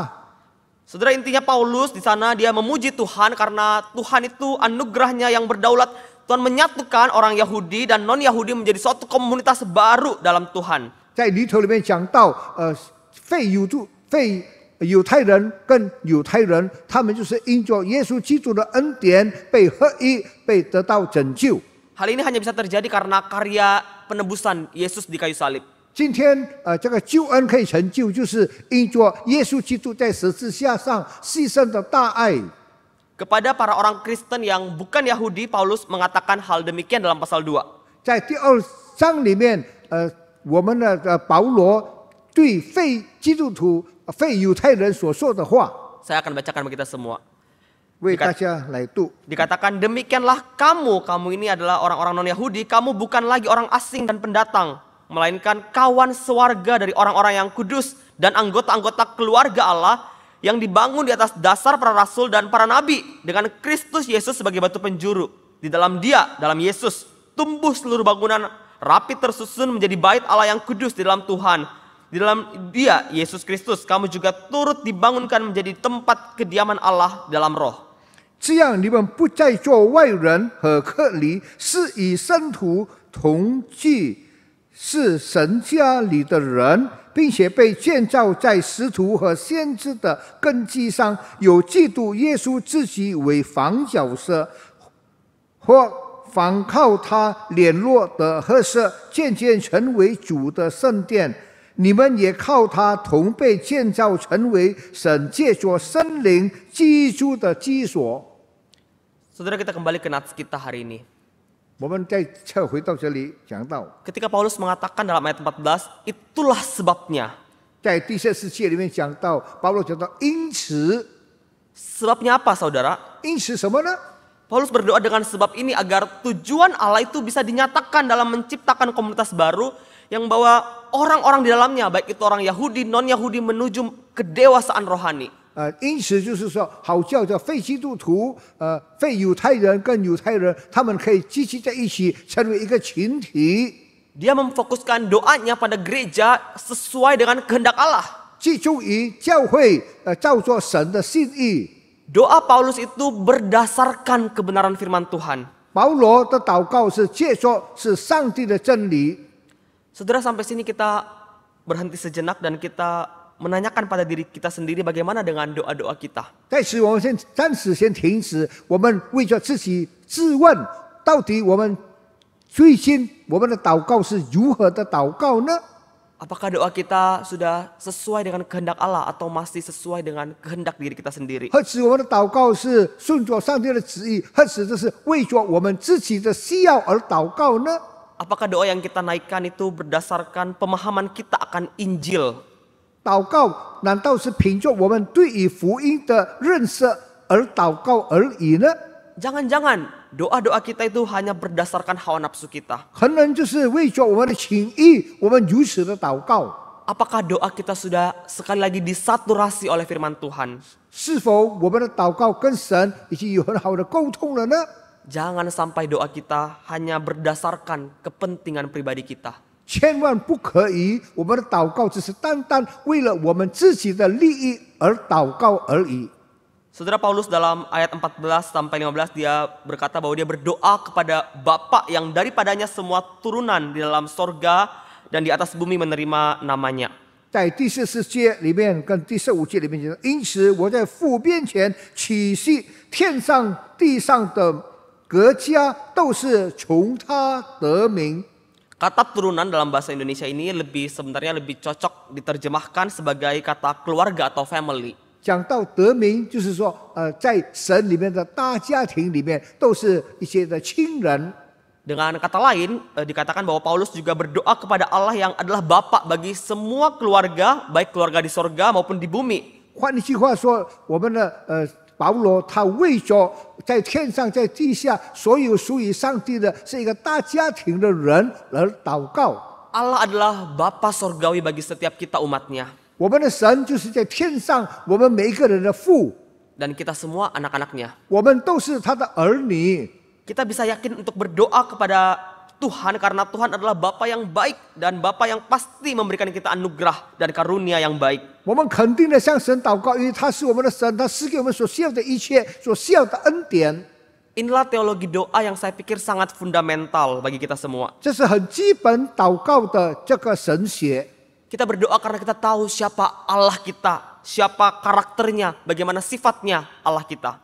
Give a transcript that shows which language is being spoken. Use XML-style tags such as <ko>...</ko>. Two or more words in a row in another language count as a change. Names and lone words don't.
<id>Saudara, intinya Paulus di sana dia memuji Tuhan karena Tuhan itu anugerahnya yang berdaulat. Tuhan menyatukan orang Yahudi dan non-Yahudi menjadi suatu komunitas baru dalam Tuhan.</id> <zh>在里头里面讲到，非犹太人跟犹太人，他们就是因着耶稣基督的恩典被合一，被得到拯救。</zh> <id>Hal ini hanya bisa terjadi karena karya penebusan Yesus di kayu salib.</id> <zh>今天这个救恩可以成就，就是因着耶稣基督在十字架上牺牲的大爱。</zh> <id>Kepada para orang Kristen yang bukan Yahudi, Paulus mengatakan hal demikian dalam pasal 2.</id> <zh>在第2章里面，我们的保罗对非基督徒、非犹太人所说的话，</zh> <id>Saya akan bacakan bagi kita semua.</id> <zh>为大家来读。</zh> <id>Dikatakan demikianlah kamu ini adalah orang-orang non-Yahudi, kamu bukan lagi orang asing dan pendatang, melainkan kawan sewarga dari orang-orang yang kudus dan anggota-anggota keluarga Allah yang dibangun di atas dasar para rasul dan para nabi dengan Kristus Yesus sebagai batu penjuru. Di dalam Dia, dalam Yesus, tumbuh seluruh bangunan rapi tersusun menjadi bait Allah yang kudus di dalam Tuhan. Di dalam Dia, Yesus Kristus, kamu juga turut dibangunkan menjadi tempat kediaman Allah dalam roh.</id> <zh>这样，你们不再做外人和客离，是与圣徒同居，是神家里的人，并且被建造在使徒和先知的根基上，有基督耶稣自己为房角色，或仿靠他联络的合适，渐渐成为主的圣殿。你们也靠他同被建造成为神借着圣灵居住的居所。</zh> <id>Saudara, kita kembali ke nats kita hari ini.</id> <zh>我们再撤回到这里讲到，</zh> <id>Ketika Paulus mengatakan dalam ayat 14, itulah sebabnya.</id> <zh>在第14节里面讲到，保罗讲到，因此，</zh> <id>Sebabnya apa, saudara?</id> <zh>因此什么呢？</zh> <id>Paulus berdoa dengan sebab ini agar tujuan Allah itu bisa dinyatakan dalam menciptakan komunitas baru yang membawa orang-orang di dalamnya, baik itu orang Yahudi, non-Yahudi menuju kedewasaan rohani.</id> <zh>因此就是说，好叫做非基督徒、非犹太人跟犹太人，他们可以聚集在一起，成为一个群体，</zh> <id>Dia memfokuskan doanya pada gereja sesuai dengan kehendak Allah.</id> <zh>集中于教会，照着神的心意。</zh> <id>Doa Paulus itu berdasarkan kebenaran firman Tuhan.</id> <zh>保罗的祷告是借着是上帝的真理。</zh> <id>Saudara, sampai sini kita berhenti sejenak dan kita menanyakan pada diri kita sendiri bagaimana dengan doa-doa kita.</id> <zh>在此，我们暂时先停止。我们为着自己自问，到底我们最近我们的祷告是如何的祷告呢？</zh> <id>Apakah doa kita sudah sesuai dengan kehendak Allah atau masih sesuai dengan kehendak diri kita sendiri?</id> <zh>何止我们的祷告是顺着上帝的旨意，何止这是为着我们自己的需要而祷告呢？</zh> <id>Apakah doa yang kita naikkan itu berdasarkan pemahaman kita akan Injil?</id> <zh>祷告难道是凭着我们对于福音的认识而祷告而已呢？</zh> <id>Jangan-jangan doa-doa kita itu hanya berdasarkan hawa nafsu kita.</id> <zh>可能就是为着我们的情意，我们如此的祷告。</zh> <id>Apakah doa kita sudah sekali lagi disaturasi oleh firman Tuhan?</id> <zh>是否我们的祷告跟神已经有很好的沟通了呢？</zh> <id>Jangan sampai doa kita hanya berdasarkan kepentingan pribadi kita.</id> <zh>千万不可以，我们的祷告只是单单为了我们自己的利益而祷告而已。</zh> <id>Saudara, Paulus dalam ayat 14 sampai 15 dia berkata bahwa dia berdoa kepada Bapa yang daripadanya semua turunan di dalam sorga dan di atas bumi menerima namanya.</id> <zh>在第14节里面跟第15节里面讲，因此我在父面前起誓，天上地上的各家都是从他得名。</zh> <id>Kata turunan dalam bahasa Indonesia ini sebenarnya lebih cocok diterjemahkan sebagai kata keluarga atau family.</id> <zh>讲到得名，就是说，在神里面的大家庭里面，都是一些的亲人。</zh> <id>Dengan kata lain, dikatakan bahwa Paulus juga berdoa kepada Allah yang adalah Bapa bagi semua keluarga, baik keluarga di sorga maupun di bumi.</id> <zh>换一句话说，我们的保罗他为着在天上在地下所有属于上帝的是一个大家庭的人而祷告。</zh> <id>Allah adalah Bapa sorgawi bagi setiap kita umatnya.</id> <zh>我们的神就是在天上，我们每一个人的父，</zh> <id>Dan kita semua anak-anaknya.</id> <zh>我们都是他的儿女。</zh> <id>Kita bisa yakin untuk berdoa kepada Tuhan karena Tuhan adalah Bapa yang baik dan Bapa yang pasti memberikan kita anugerah dan karunia yang baik.</id> <zh>我们肯定的向神祷告，因为他是我们的神，他赐给我们所需要的一切，所需要的恩典。</zh> <id>Inilah teologi doa yang saya pikir sangat fundamental bagi kita semua.</id> <zh>这是很基本祷告的这个神学。</zh> <id>Kita berdoa karena kita tahu siapa Allah kita, siapa karakternya, bagaimana sifatnya Allah kita.</id>